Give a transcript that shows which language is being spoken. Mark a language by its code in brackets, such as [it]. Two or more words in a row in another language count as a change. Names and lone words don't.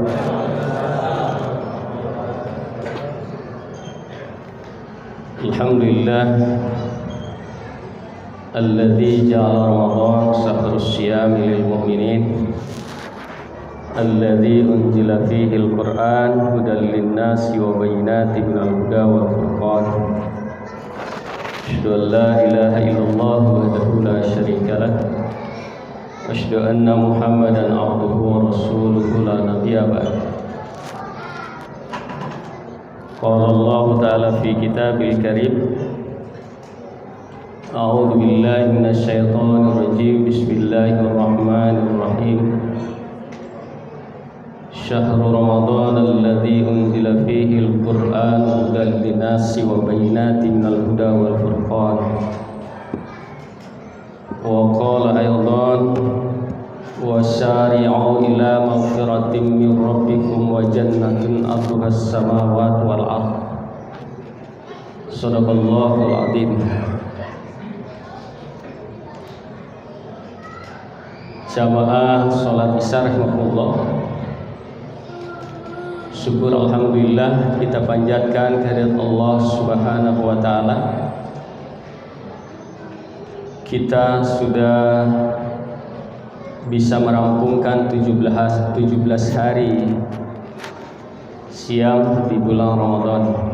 [ar] الحمد لله الذي جعل رمضان شهر الصيام للمؤمنين الذي أنزل فيه القرآن هدى للناس وبينات من الهدى والفرقان. أشهد أن لا إله إلا الله وحده لا شريك له. أشهد أن محمدا عبده ورسوله لا نبي بعد. قال الله تعالى في الكتاب الكريم. أعوذ بالله من الشيطان الرجيم. Bismillahirrahmanirrahim. شهر رمضان الذي أنزل فيه القرآن هدى للناس وبينات من الهدى والفرقان. وقال أيضا وسارعوا إلى مغفرة من ربكم وجنة عرضها السماوات والأرض. صدق الله العظيم. [id] Jamaah salat Isya rahimakumullah. Syukur alhamdulillah kita panjatkan kehadirat Allah [ar] سبحانه وتعالى. [id] Kita sudah bisa merampungkan 17 hari siam di bulan Ramadan.